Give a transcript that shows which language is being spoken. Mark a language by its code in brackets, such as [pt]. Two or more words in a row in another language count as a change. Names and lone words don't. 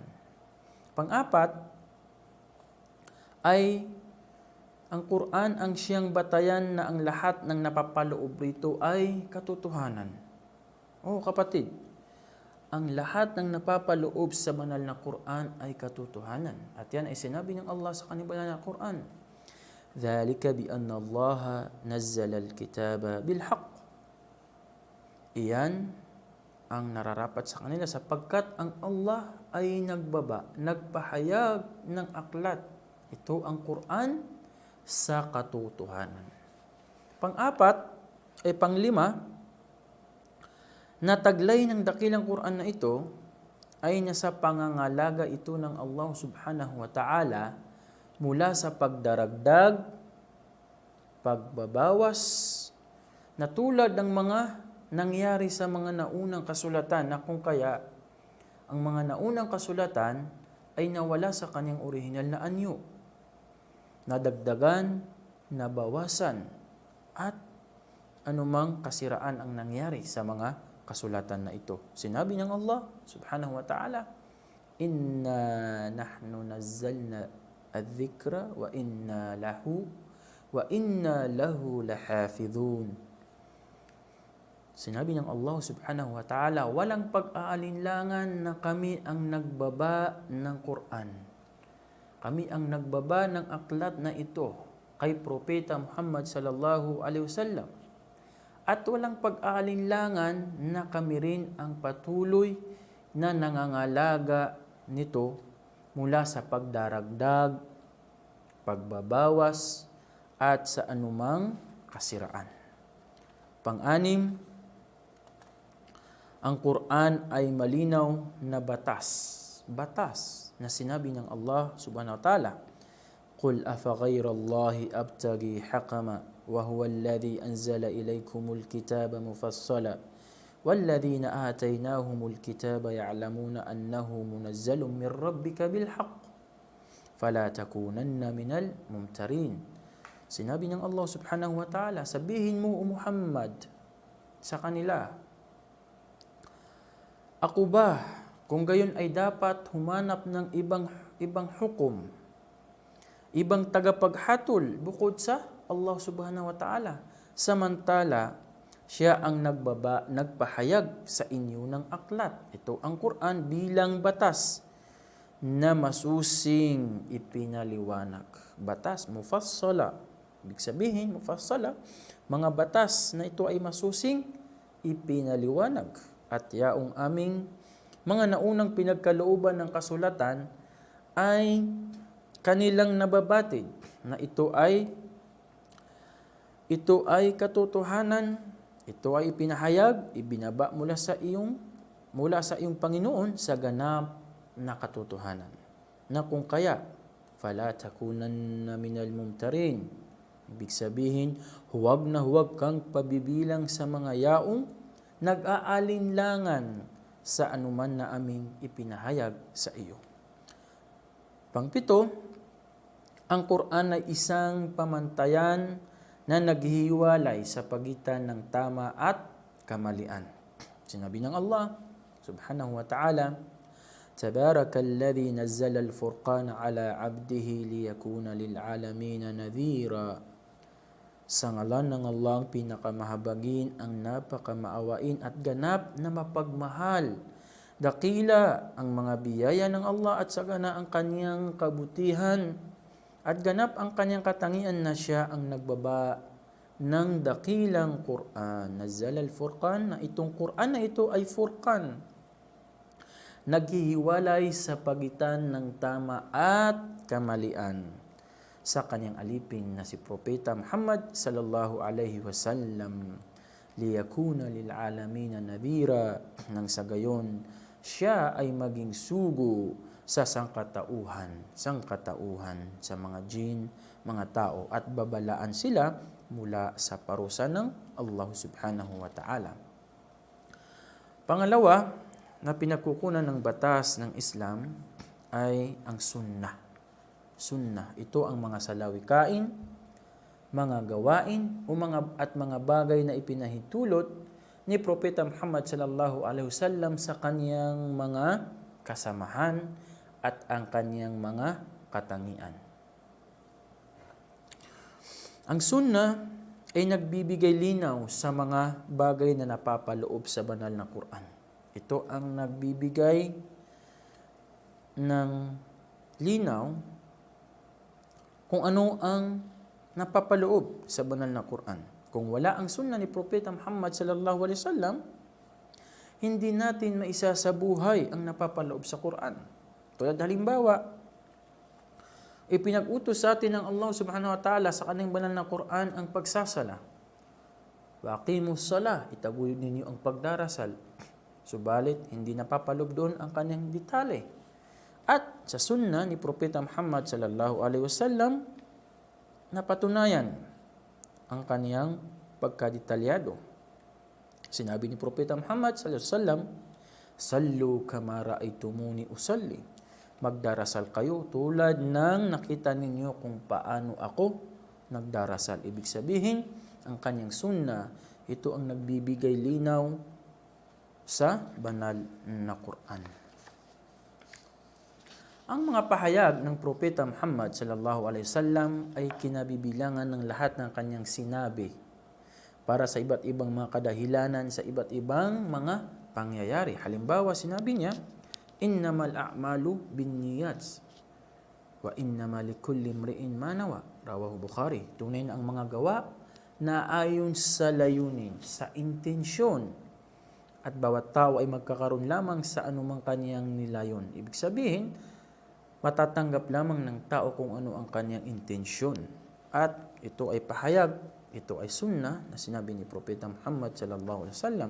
[tl] Pang-apat ay ang Quran ang siyang batayan na ang lahat ng napapaloob rito ay katotohanan. Oh kapatid, ang lahat ng napapaloob sa banal na Quran ay katotohanan. At yan ay sinabi ng Allah sa kanyang banal na Quran. [ar] ذَلِكَ بِأَنَّ اللَّهَ نَزَّلَ الْكِتَابَ بِالْحَقِّ. [tl] Iyan ang nararapat sa kanila sapagkat ang Allah ay nagpahayag ng aklat. Ito ang Quran sa katotohanan. Panglima, na taglay ng dakilang Quran na ito ay nasa pangangalaga ito ng Allah [ar] سبحانه وتعالى [tl] mula sa pagdaragdag, pagbabawas, na tulad ng mga nangyari sa mga naunang kasulatan na kung kaya ang mga naunang kasulatan ay nawala sa kanyang orihinal na anyo, nadagdagan, nabawasan, at anumang kasiraan ang nangyari sa mga kasulatan na ito. Sinabi ng Allah [ar] سبحانه وتعالى, "إنا نحن نزلنا الذكر وإنا له لحافظون." [tl] Sinabi ng Allah [ar] سبحانه وتعالى, [tl] walang pag-aalinlangan na kami ang nagbaba ng Quran. Kami ang nagbaba ng aklat na ito kay Propeta Muhammad [ar] صلى الله عليه وسلم. [tl] At walang pag-aalinlangan na kami rin ang patuloy na nangangalaga nito mula sa pagdaragdag, pagbabawas, at sa anumang kasiraan. Pang-anim, ang Quran ay malinaw na batas na sinabi ng Allah [ar] سبحانه وتعالى, "قل أفغير الله أبتغي حكما وهو الذي أنزل إليكم الكتاب مفصلا والذين آتيناهم الكتاب يعلمون أنه منزل من ربك بالحق فلا تكونن من الممترين." [tl] Sinabi ng Allah [ar] سبحانه وتعالى, [tl] sabihin mo, O Muhammad, sa kanila, ako ba, kung gayon ay dapat humanap ng ibang hukom, ibang tagapaghatol bukod sa Allah [ar] سبحانه وتعالى, [tl] samantala siya ang nagpahayag sa inyo ng aklat. Ito ang Quran bilang batas na masusing ipinaliwanag. Batas, mufassala. Ibig sabihin, mufassala, mga batas na ito ay masusing ipinaliwanag. At yaong aming mga naunang pinagkalooban ng kasulatan ay kanilang nababatid na ito ay katotohanan, ito ay ipinahayag, ibinaba mula sa iyong Panginoon sa ganap na katotohanan. Na kung kaya, [ar] فلا تكونن من الممترين. [tl] Ibig sabihin, huwag na huwag kang pabibilang sa mga yaong nag-aalinlangan sa anuman na aming ipinahayag sa iyo. Pangpito, ang Quran ay isang pamantayan na naghihiwalay sa pagitan ng tama at kamalian. Sinabi ng Allah [ar] سبحانه وتعالى, "تبارك الذي نزل الفرقان على عبده ليكون للعالمين نذيرا." [tl] Sa ngalan ng Allah ang pinakamahabagin, ang napakamaawain at ganap na mapagmahal. Dakila ang mga biyaya ng Allah at sagana ang kanyang kabutihan at ganap ang kanyang katangian na siya ang nagbaba ng dakilang Quran. [ar] نزل الفرقان, [tl] na itong Quran na ito ay Furqan. Naghihiwalay sa pagitan ng tama at kamalian sa kanyang alipin na si Propeta Muhammad [ar] صلى الله عليه وسلم, ليكون للعالمين نذيرا, [tl] nang sa gayon siya ay maging sugo sa sangkatauhan sa mga jin, mga tao, at babalaan sila mula sa parusa ng Allah [ar] سبحانه وتعالى. [tl] Pangalawa na pinagkukunan ng batas ng Islam ay ang sunnah. Sunnah, ito ang mga salawikain, mga gawain at mga bagay na ipinahintulot ni Propeta Muhammad [ar] صلى الله عليه وسلم [tl] sa kaniyang mga kasamahan at ang kaniyang mga katangian. Ang sunnah ay nagbibigay linaw sa mga bagay na napapaloob sa banal na Quran. Ito ang nagbibigay ng linaw kung ano ang napapaloob sa banal na Quran. Kung wala ang sunnah ni Propeta Muhammad [ar] صلى الله عليه وسلم, [tl] hindi natin maisasabuhay ang napapaloob sa Quran. Tulad halimbawa, ipinag-utos sa atin ng Allah [ar] سبحانه وتعالى [tl] sa kanyang banal na Quran ang pagsasala. [ar] وأقيموا الصلاة, [tl] itaguyod ninyo ang pagdarasal. Subalit, hindi napapaloob doon ang kanyang detalye. At sa sunnah ni Propeta Muhammad [ar] صلى الله عليه وسلم, [tl] napatunayan ang kaniyang pagkadetalyado. Sinabi ni Propeta Muhammad [ar] صلى الله عليه وسلم, صلوا كما رأيتموني أصلي. [tl] Magdarasal kayo tulad ng nakita ninyo kung paano ako nagdarasal. Ibig sabihin, ang kanyang sunnah, ito ang nagbibigay linaw sa banal na Quran. Ang mga pahayag ng Propeta Muhammad [ar] صلى الله عليه وسلم [tl] ay kinabibilangan ng lahat ng kanyang sinabi para sa iba't ibang mga kadahilanan sa iba't ibang mga pangyayari. Halimbawa, sinabi niya, [ar] إنما الأعمال بالنيات وإنما لكل امرئ ما نوى. رواه البخاري. [tl] Tunay na ang mga gawa na ayon sa layunin, sa intensyon, at bawat tao ay magkakaroon lamang sa anumang kaniyang nilayon. Ibig sabihin, matatanggap lamang ng tao kung ano ang kaniyang intensyon. At ito ay pahayag, ito ay sunnah na sinabi ni Propeta Muhammad [ar] صلى الله عليه وسلم.